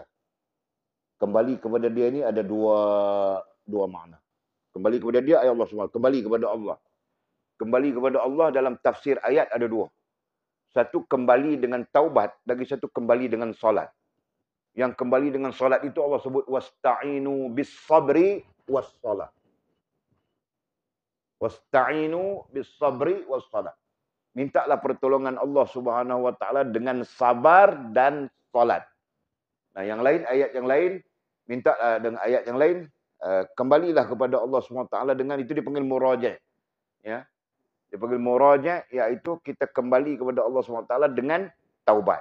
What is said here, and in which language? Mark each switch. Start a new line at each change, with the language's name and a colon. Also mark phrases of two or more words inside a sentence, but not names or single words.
Malay: Kembali kepada dia ini ada dua makna. Kembali kepada dia, ayat Allah SWT. Kembali kepada Allah. Kembali kepada Allah dalam tafsir ayat ada dua. Satu kembali dengan taubat, lagi satu kembali dengan solat. Yang kembali dengan solat itu Allah sebut
Arabic: واستعينوا بالصبر والصلاة. واستعينوا بالصبر والصلاة.
Malay: Mintalah pertolongan Allah
Arabic: سبحانه وتعالى
Malay: dengan sabar dan solat. Nah, yang lain, ayat yang lain, minta dengan ayat yang lain, kembalilah kepada Allah SWT dengan itu dipanggil muraja'. Ya. Dipanggil muraja', iaitu kita kembali kepada Allah SWT dengan taubat.